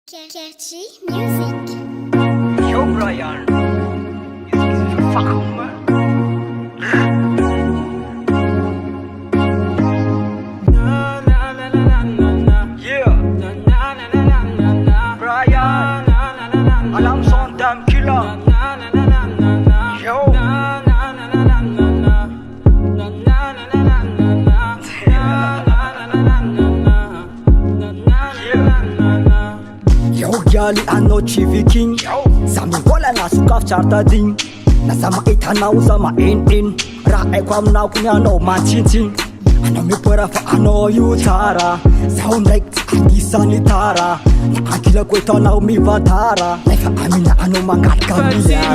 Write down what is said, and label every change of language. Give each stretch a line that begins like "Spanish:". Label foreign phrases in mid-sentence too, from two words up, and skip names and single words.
English: Catchy music. Yo Brian, is you fucking man? Na na na na na na. Yeah, Na na na na na na. Brian, Na na na na na. alarm sound damn killer. Na na na na na na. Yo. Na na na na na na na. Na na na na na na na. Na na na na na na. Na na na na na.
Malagasy: Yo gali anao tsy viking za mivolagna sokafy tsara tadigny na za mahita anao za maeniny raha haiko aminao kony anao mantsintsiny anao mipoera fa anao io tsara zaho ndraiky tsy anisany tara na ankilako etanao mivatara nefa amina anao mangataka miliara